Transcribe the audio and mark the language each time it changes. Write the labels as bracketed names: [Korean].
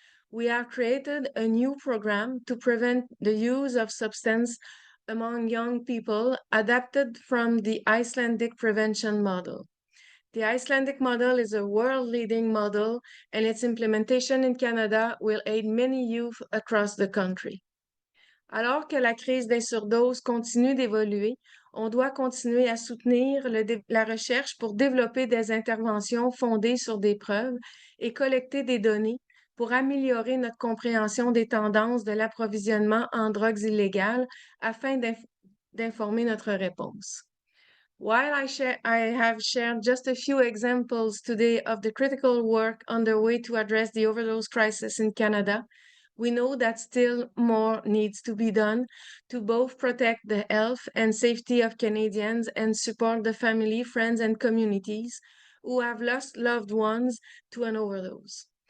[English] We have created a new program to prevent the use of substance among young people, adapted from the Icelandic prevention model. The Icelandic model is a world-leading model, and its implementation in Canada will aid many youth across the country. [French] Alors que la crise des surdoses continue d'évoluer, on doit continuer à soutenir la recherche pour développer des interventions fondées sur des preuves et collecter des données pour améliorer notre compréhension des tendances de l'approvisionnement en drogues illégales afin d'informer notre réponse. [English] While I have shared just a few examples today of the critical work underway to address the overdose crisis in Canada, we know that still more needs to be done to both protect the health and safety of Canadians and support the family, friends, and communities who have lost loved ones to an overdose.